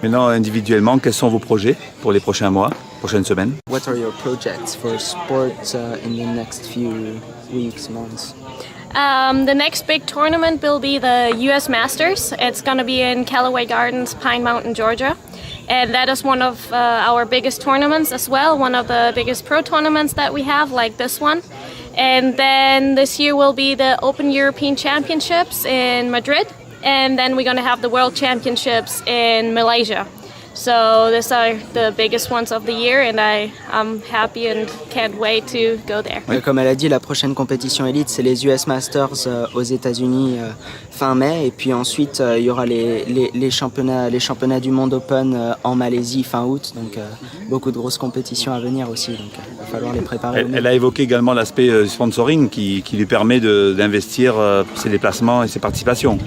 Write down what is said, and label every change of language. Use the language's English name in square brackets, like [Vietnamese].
[French] Maintenant, individuellement, quels sont vos projets pour les prochains mois, prochaines semaines? [English] What are your projects for sport in the next few weeks, months? The next big tournament will be the US Masters. It's going to be in Callaway Gardens, Pine Mountain, Georgia. And that is one of our biggest tournaments as well, one of the biggest pro tournaments that we have, like this one. And then this year will be the Open European Championships in Madrid. And then we're going to have the World Championships in Malaysia. So these are the biggest ones of the year, and I'm happy and can't wait to go there. [French] Comme elle a dit, la prochaine compétition élite, c'est les US Masters aux États-Unis fin mai, et puis ensuite il y aura les championnats du monde Open en Malaisie fin août. Donc beaucoup de grosses compétitions à venir aussi. Donc il va falloir les préparer. Elle a évoqué également l'aspect sponsoring qui lui permet d'investir pour ses déplacements et ses participations.